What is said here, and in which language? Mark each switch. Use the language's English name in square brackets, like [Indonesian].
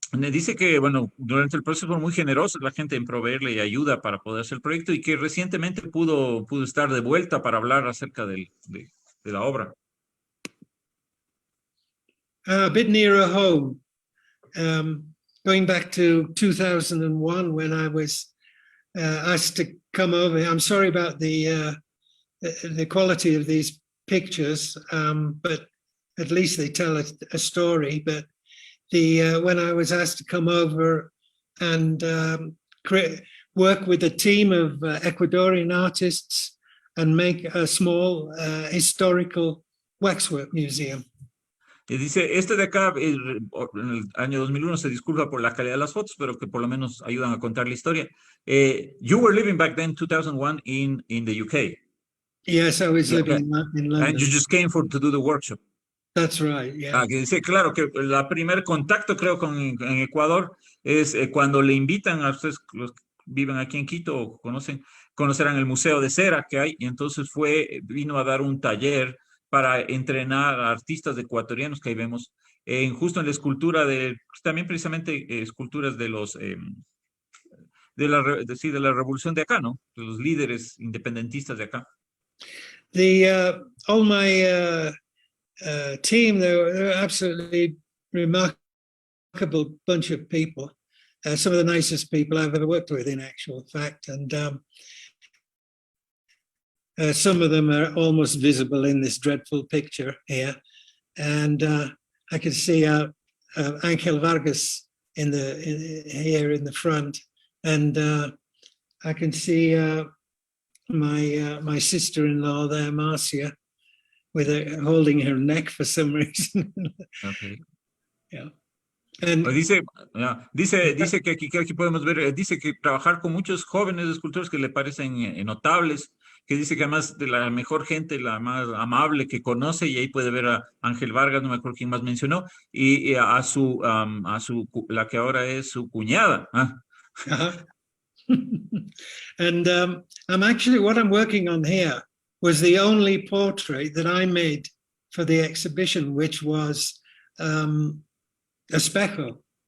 [Spanish] Dice que, bueno, durante el proceso fue muy generoso la gente en proveerle ayuda para poder hacer el proyecto, y que recientemente pudo estar de vuelta para hablar acerca de la obra. [English] A bit nearer home, going back to 2001 when I was asked to come over. I'm sorry about the quality of these pictures, but at least they tell a story. But when I was asked to come over and work with a team of Ecuadorian artists and make a small historical waxwork museum. [Spanish] Y dice, de acá, en el año 2001, se disculpa por la calidad de las fotos, pero que por lo menos ayudan a contar la historia. [English] You were living back then, 2001, in the UK. Yes, I was living in London. And you just came to do the workshop. That's right, yeah. [Spanish] Que dice, claro, que el primer contacto, creo, en Ecuador es cuando le invitan a ustedes, los que viven aquí en Quito o conocerán el Museo de Cera que hay, y entonces vino a dar un taller para entrenar a artistas ecuatorianos que ahí vemos, justo en la escultura también precisamente esculturas de la revolución de acá, ¿no? De los líderes independentistas de acá. [English] All my team, they're absolutely remarkable bunch of people, some of the nicest people I've ever worked with in actual fact, and some of them are almost visible in this dreadful picture here, and I can see Angel Vargas here in the front, and I can see my sister-in-law there, Marcia, with holding her neck for some reason. Okay. Yeah. And [Spanish] Pues dice que aquí podemos ver, dice que trabajar con muchos jóvenes escultores que le parecen notables, que dice que además de la mejor gente, la más amable que conoce, y ahí puede ver a Ángel Vargas, no me acuerdo quién más mencionó, y la que ahora es su cuñada. uh-huh. [English] And I'm actually, what I'm working on here was the only portrait that I made for the exhibition, which was Espejo.